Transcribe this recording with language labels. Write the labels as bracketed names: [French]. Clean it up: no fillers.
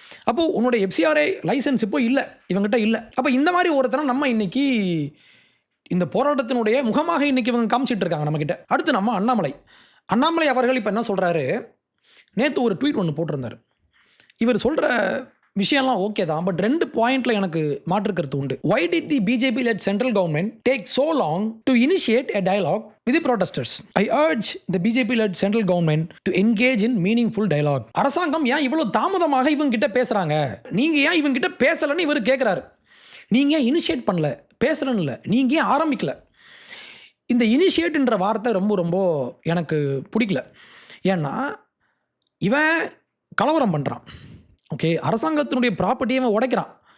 [Tamil] அப்போது உன்னோட FCRA licence இப்போ இல்லை, இவங்ககிட்ட இல்லை. அப்போ இந்த மாதிரி ஒருத்தனை நம்ம இன்றைக்கி இந்த போராட்டத்தினுடைய முகமாக இன்றைக்கி இவங்க காமிச்சிட்டு இருக்காங்க நம்மக்கிட்ட. அடுத்து நம்ம அண்ணாமலை அவர்கள் இப்போ என்ன சொல்கிறாரு, நேற்று ஒரு ட்வீட் ஒன்று போட்டிருந்தார். இவர் சொல்கிற விஷயம்லாம் ஓகே தான், பட் 2 பாயிண்டில் எனக்கு மாற்று கருத்து உண்டு. [English] Why did the BJP-led central government take so long to initiate a dialogue with the protesters? I urge the BJP-led central government to engage in meaningful dialogue. [Tamil] அரசாங்கம் ஏன் இவ்வளோ தாமதமாக இவங்க கிட்ட பேசுகிறாங்க, நீங்கள் ஏன் இவங்க கிட்ட பேசலைன்னு இவர் கேட்குறாரு. நீங்கள் ஏன் இனிஷியேட் பண்ணல, பேசலன்னு இல்லை, நீங்கள் ஏன் ஆரம்பிக்கல? இந்த இனிஷியேட்ன்ற வார்த்தை ரொம்ப ரொம்ப எனக்கு பிடிக்கல. ஏன்னா இவன் கலவரம் பண்ணுறான், ஓகே, அரசாங்கத்தினுடைய ப்ராப்பர்ட்டியை அவன் உடைக்கிறான்.